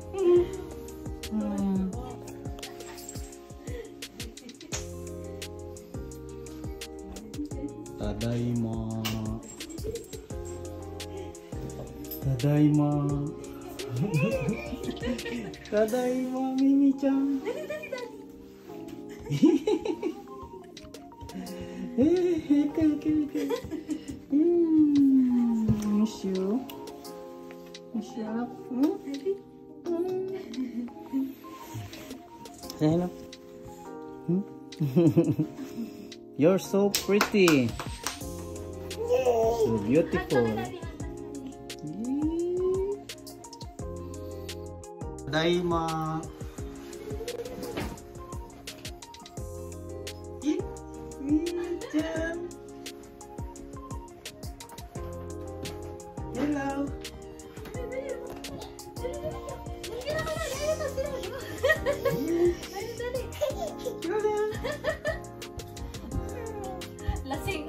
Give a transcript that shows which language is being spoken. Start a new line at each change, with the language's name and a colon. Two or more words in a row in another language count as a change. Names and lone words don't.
Japanese: Tadaima. Tadaima. Tadaima, Mimi-chan.
English: Okay. Miss you. Miss you up. Say no. You're so pretty. So beautiful.
Japanese: Tadaima. Mimi-chan.
English: Hello.
Filipino: Lasing.